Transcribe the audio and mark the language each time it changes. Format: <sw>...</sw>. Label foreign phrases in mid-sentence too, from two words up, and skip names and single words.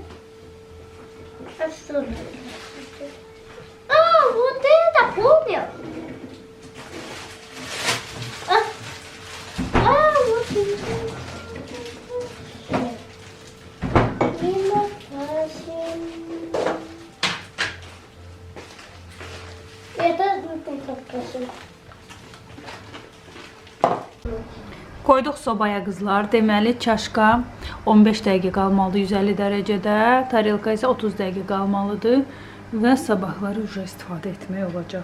<ru>А что это? А, вот это помню. Вот это. И на Kesin.</ru> <az>Koyduq sobaya qızlar. Deməli çaşka 15 dəqiqə qalmalıdır 150 dərəcədə, tarelka isə 30 dəqiqə qalmalıdır və sabahları uje istifadə etmək olacaq.</az>